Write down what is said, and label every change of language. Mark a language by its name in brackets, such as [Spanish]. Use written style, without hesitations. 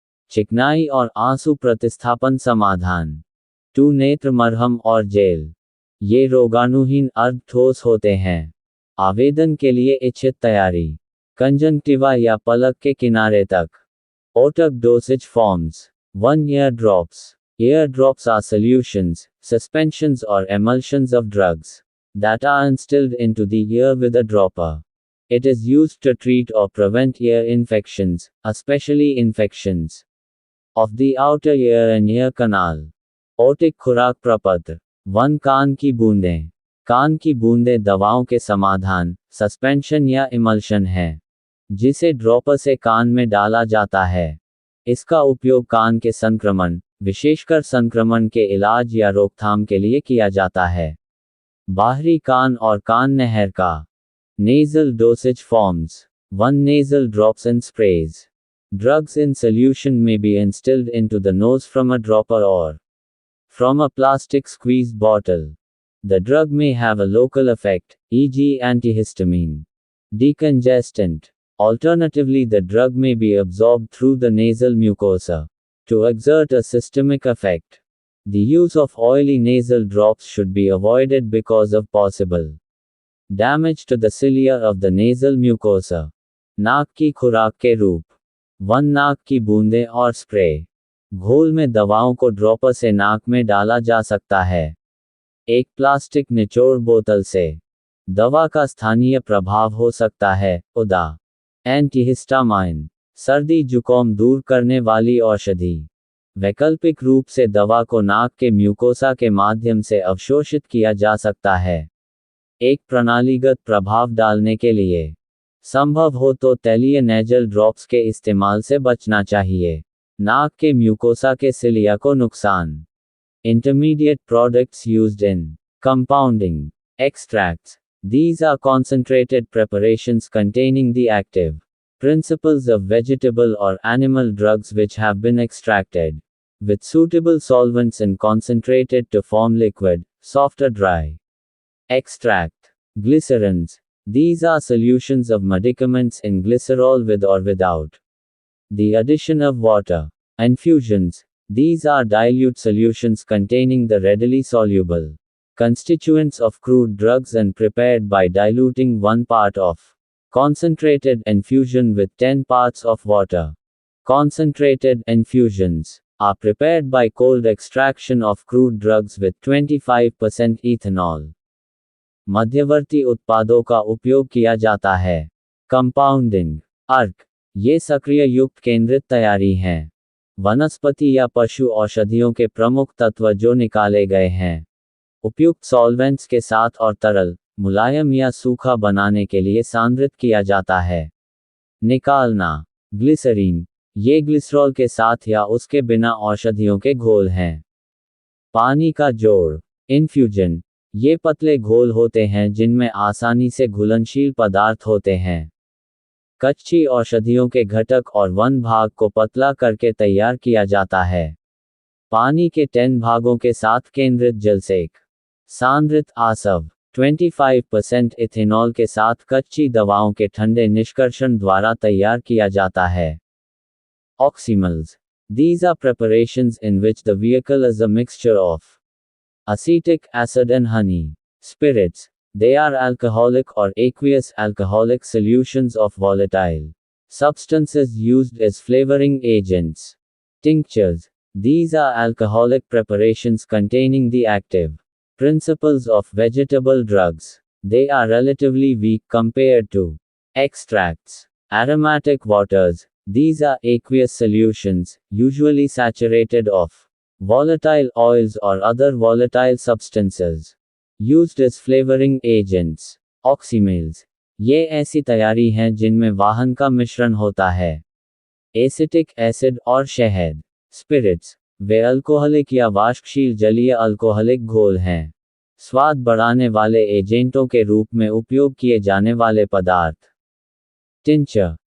[Hindi] चिकनाई और आंसू प्रतिस्थापन समाधान। 2. नेत्र मरहम और जेल। ये रोगाणुहीन अर्ध ठोस होते हैं। आवेदन के लिए इच्छित तैयारी। कंजंक्टिवा या पलक के किनारे तक। [English] Otic dosage forms. 1. Ear drops. Ear drops are solutions, suspensions or emulsions of drugs that are instilled into the ear with a dropper. It is used to treat or prevent ear infections, especially infections of the outer ear and ear canal. [Hindi] Otic खुराक प्रपत्र। 1. कान की बूंदें। कान की बूंदें दवाओं के समाधान, suspension या इमल्शन है, जिसे ड्रॉपर से कान में डाला जाता है। इसका उपयोग कान के संक्रमण, विशेषकर संक्रमण के इलाज या रोकथाम के लिए किया जाता है। बाहरी कान और कान नहर का। [English] Nasal dosage forms. [Hindi] 1. [English] Nasal drops and sprays. Drugs in solution may be instilled into the nose from a dropper or from a plastic squeeze bottle. The drug may have a local effect, e.g. antihistamine, decongestant. Alternatively, the drug may be absorbed through the nasal mucosa to exert a systemic effect. The use of oily nasal drops should be avoided because of possible damage to the cilia of the nasal mucosa. [Hindi] नाक की खुराक के रूप। 1 नाक की बूंदें और spray. घोल में दवाओं को ड्रॉपर से नाक में डाला जा सकता है। एक प्लास्टिक निचोड़ बोतल से। दवा का स्थानीय प्रभाव हो सकता है, उदा एंटीहिस्टामाइन, सर्दी जुकाम दूर करने वाली औषधि। वैकल्पिक रूप से दवा को नाक के म्यूकोसा के माध्यम से अवशोषित किया जा सकता है। एक प्रणालीगत प्रभाव डालने के लिए संभव हो तो तैलीय नेजल ड्रॉप्स के इस्तेमाल से बचना चाहिए। नाक के म्यूकोसा के सिलिया को नुकसान। [English] Intermediate products used in compounding. Extracts. These are concentrated preparations containing the active principles of vegetable or animal drugs which have been extracted with suitable solvents and concentrated to form liquid, soft or dry. Extract. Glycerins. These are solutions of medicaments in glycerol with or without the addition of water. Infusions. These are dilute solutions containing the readily soluble constituents of crude drugs and prepared by diluting 1 part of concentrated infusion with 10 parts of water. Concentrated infusions are prepared by cold extraction of crude drugs with 25% ethanol. [Hindi] मध्यवर्ती उत्पादों का उपयोग किया जाता है। Compounding. अर्क। ये सक्रिय युक्त केंद्रित तैयारी हैं। वनस्पति या पशु औषधियों के प्रमुख तत्व जो निकाले गए हैं उपयुक्त सॉल्वेंट्स के साथ और तरल, मुलायम या सूखा बनाने के लिए सांद्रित किया जाता है। निकालना। ग्लिसरीन। ये ग्लिसरॉल के साथ या उसके बिना औषधियों के घोल हैं। पानी का जोड़। इन्फ्यूजन। ये पतले घोल होते हैं जिनमें आसानी से घुलनशील पदार्थ होते हैं। कच्ची औषधियों के घटक और 1 भाग को पतला करके तैयार किया जाता है। पानी के 10 भागों के साथ केंद्रित जलसेक। सांद्रित आसव। 25% इथेनॉल के साथ कच्ची दवाओं के ठंडे निष्कर्षण द्वारा तैयार किया जाता है। [English] Oxymels. These are preparations in which the vehicle is a mixture of acetic acid and honey. Spirits. They are alcoholic or aqueous alcoholic solutions of volatile substances used as flavoring agents. Tinctures. These are alcoholic preparations containing the active principles of vegetable drugs. They are relatively weak compared to extracts. Aromatic waters. These are aqueous solutions, usually saturated of volatile oils or other volatile substances, used as flavoring agents. Oxymales. [Hindi] ये ऐसी तैयारी हैं जिनमें वाहन का मिश्रण होता है। एसिटिक एसिड और शहद। स्पिरिट्स। वे अल्कोहलिक या वाष्पशील जलीय अल्कोहलिक घोल हैं। स्वाद बढ़ाने वाले एजेंटों के रूप में उपयोग किए जाने वाले पदार्थ। टिंचर।